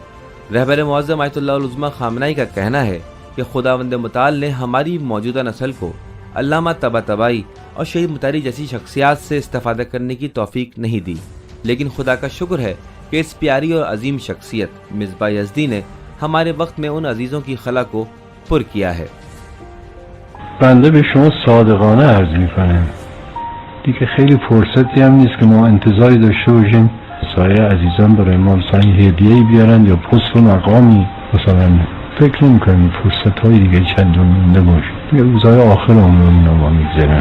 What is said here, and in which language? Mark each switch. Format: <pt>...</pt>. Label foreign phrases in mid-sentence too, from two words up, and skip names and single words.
<ur>رہبر معظم آیت اللہ العظمیٰ خامنہئی کا کہنا ہے کہ خداوند متعال نے ہماری موجودہ نسل کو علامہ طباطبائی اور شہید مطہری جیسی شخصیات سے استفادہ کرنے کی توفیق نہیں دی، لیکن خدا کا شکر ہے کہ اس پیاری اور عظیم شخصیت مصباح یزدی نے ہمارے وقت میں ان عزیزوں کی خلا کو پر کیا ہے۔</ur> <fa>بنده به شما صادقانه عرض میکنم دیگه خیلی فرصتی هم نیست که ما انتظاری داشته باشیم سایر عزیزان برای ما مثلا هدیه‌ای بیارن یا پست و مقامی، مثلا فکر نمی‌کنیم فرصت های دیگه چندون مونده باشه، دیگه روزهای آخر عمرم اینا ما میگذرن.</fa>